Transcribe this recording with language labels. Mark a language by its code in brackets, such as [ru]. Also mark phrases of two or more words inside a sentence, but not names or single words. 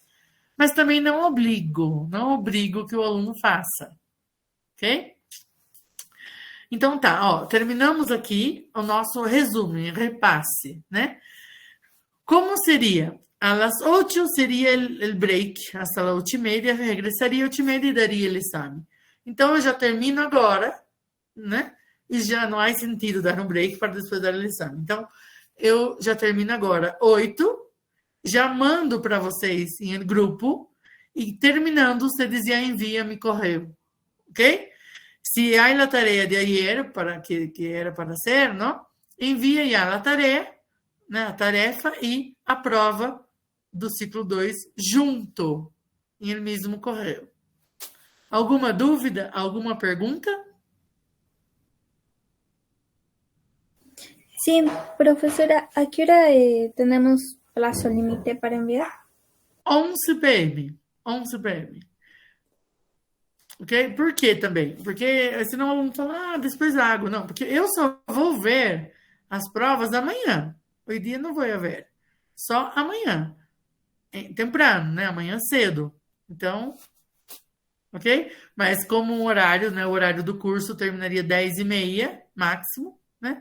[pt] Mas também não obrigo que o aluno faça. Ok? Então, tá, terminamos aqui o nosso resumo, repasse, né? Como seria? [es] A las [pt] 8 seria o break, [es] hasta las 8:30, [pt] regressaria às 8:30 e daria o exame. Então, eu já termino agora, né? E já não há sentido dar um break para depois dar o exame. Então, eu já termino agora 8, já mando para vocês em grupo e terminando, vocês já enviam-me correio, ok? Se há a tarefa de ayer, que era para ser, não? Envia já a tarefa, né? A tarefa e a prova do ciclo 2 junto, em el mesmo correio. Alguma dúvida? Alguma pergunta? Sim, professora, [es] ¿a qué hora tenemos plazo límite para enviar? [pt] 11 p.m. 11 p.m. Ok? Por quê também? Porque senão vamos falar, depois água. Não, porque eu só vou ver as provas amanhã. Hoje dia não vou ver. Só amanhã. Temprano, né? Amanhã cedo. Então, ok? Mas como o horário do curso terminaria 10:30, máximo, né?